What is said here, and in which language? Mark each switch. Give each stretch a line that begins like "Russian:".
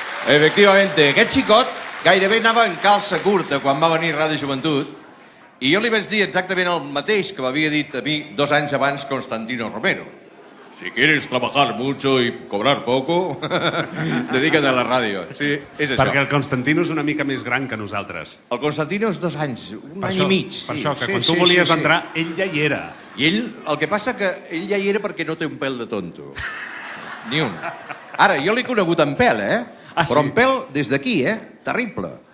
Catalan: Efectivamente, aquest xicot gairebé anava en calça curta quan va venir Ràdio Joventut i jo li vaig dir exactament el mateix que m'havia dit a mi 2 anys abans Constantino Romero.
Spanish: Si quieres trabajar mucho y cobrar poco,
Catalan: dedíca't a la ràdio. Sí, és això. Perquè el Constantino és una mica més gran que nosaltres. El Constantino és 2 anys, un any i mig. Per això, que quan tu volies entrar, ell ja hi era. I ell, el que passa que ell ja hi era perquè no té un pèl de tonto. Ni un. Ara, jo l'he conegut en pèl, Però en pèl des d'aquí, Terrible.